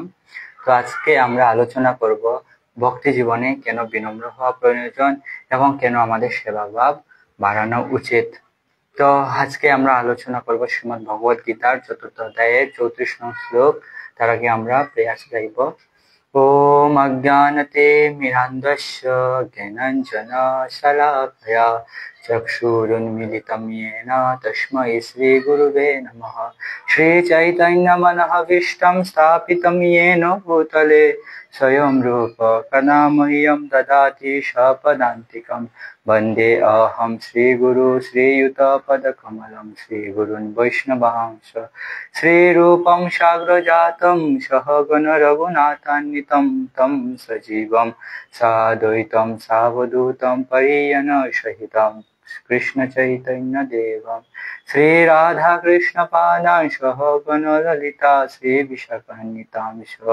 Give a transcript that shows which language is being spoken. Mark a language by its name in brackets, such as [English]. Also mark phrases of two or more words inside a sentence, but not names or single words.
[Bangla] তো আজকে আমরা আলোচনা করব ভক্তি জীবনে কেন বিনম্র হওয়া প্রয়োজন এবং কেন আমাদের সেবা ভাব বাড়ানো উচিত। তো আজকে আমরা আলোচনা করব শ্রীমদ্ ভগবত গীতার ৪র্থ অধ্যায়ের ৩৪ নং শ্লোক। তার আগে আমরা প্রয়াস গাইব। [Sanskrit] ওম অজ্ঞানতে মিরান্ধস্য জ্ঞানাঞ্জন শলাকয়া চক্ষুরুন্মিলিতং येन তস্मै শ্রী গুরুবে নমঃ। শ্রী চৈতন্যমনঃভীষ্টং স্থাপিतं येन ভূতলে স্বয়ং রূপ কदा मह्यं ददाति स्वपदान्तिकं। वन्दे अहं श्रीगुरु श्रीयुतपदकमलं श्रीगुरून् वैष्णवांश श्रीरूपं साग्रजातं सहगण रघुनाथान्वितं तं सजीवं साद्वैतं सावधूतं परिजन सहितं कृष्ण चैतन्य देवं श्री राधा कृष्ण पादां सहगण ललिता श्री विशाखान्वितांश।